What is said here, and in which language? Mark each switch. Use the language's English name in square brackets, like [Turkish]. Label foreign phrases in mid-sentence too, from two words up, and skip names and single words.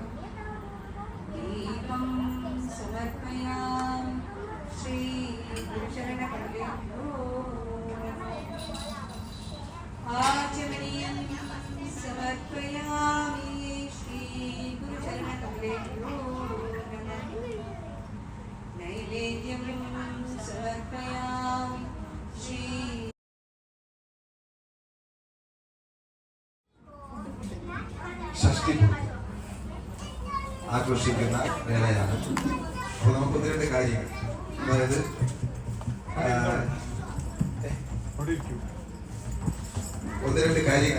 [Sanskrit] दीपं समर्पयामि श्री गुरुचरणकमलेभ्यो नमः। आचमनीयं समर्पयामि श्री गुरुचरणकमलेभ्यो नमः। नैवेद्यं समर्पयामि श्री [Malayalam] ഷഷ്ടി ആഘോഷിക്കുന്ന വേളയാണ്. അപ്പോൾ നമുക്ക് ഒന്ന് രണ്ട് കാര്യങ്ങൾ, അതായത് ഒന്ന് രണ്ട് കാര്യങ്ങൾ.